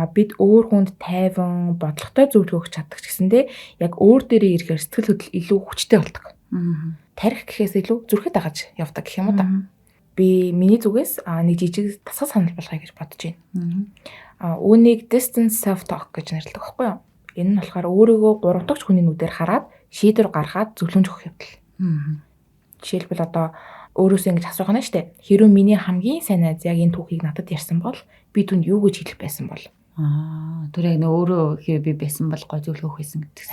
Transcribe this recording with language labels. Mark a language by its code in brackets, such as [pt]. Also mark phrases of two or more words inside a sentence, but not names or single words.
[mn] Бид өөр хүнд тайван бодлоготой зөвлөгөө өгч чаддаг ч гэсэндээ яг өөр дээрээ ирэхээр сэтгэл хөдлөл илүү хүчтэй болдог. Тарих гэхээс илүү зүрхэд дагаж явдаг гэх юм уу та. Би миний зүгээс нэг жижиг дасгал санал болгоё гэж бодож байна. Үүнийг [en] distance self talk [mn] гэж нэрлэдэг байхгүй юу? Энэ нь болохоор өөрийгөө 3 дахь хүний нүдээр хараад шийдвэр гаргаад зөвлөмж өгөх явдал. Жишээлбэл одоо өөрөөсөө ингэж асуух нь штэ. Хэрвээ миний хамгийн сайн найз яг энэ түүхийг надад ярьсан бол би түнд юу гэж хэлэх байсан бол? Тэр яг нөө өөрөө хэрэг би байсан бол гой зөвлөгөө өгөх байсан гэдэг.